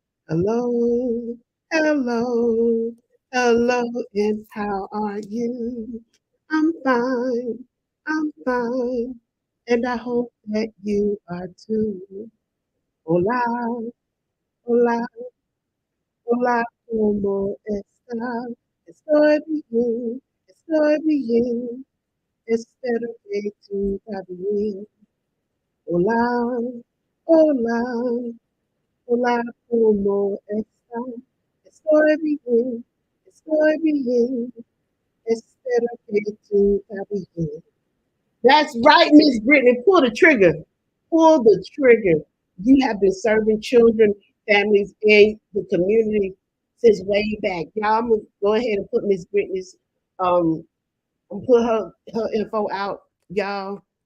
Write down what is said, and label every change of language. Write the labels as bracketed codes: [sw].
[en] Hello, hello, hello, and how are you? I'm fine, and I hope that you are too. [es] Hola, hola, hola, ¿cómo estás? Estoy bien, espero que tú también. Hola, hola, hola, ¿cómo estás? Estoy bien, espero que tú también. [en] That's right, Miss Brittany. Pull the trigger. Pull the trigger. You have been serving children, families, in the community since way back. Y'all, I'm gonna go ahead and put Miss Brittany's put her info out, y'all.